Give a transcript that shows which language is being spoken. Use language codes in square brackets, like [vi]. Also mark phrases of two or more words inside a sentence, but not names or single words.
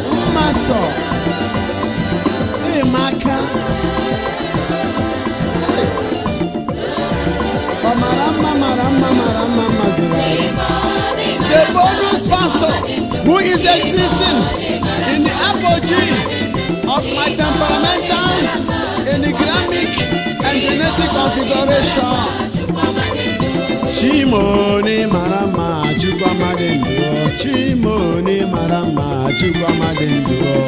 [ig] Mmaso. Hey, Maka. [en] Hey. [ig] Ọ mara mma, mara mma, mara mma, mma zuru ahụ. [en] The bonus pastor who is existing in the apogee of my temperamental, enigmatic, and genetic configuration. [ig] Chimoni mara mma, Chukwu amadị ndụ. Chimoni mara mma, Chukwu amadị ndụ.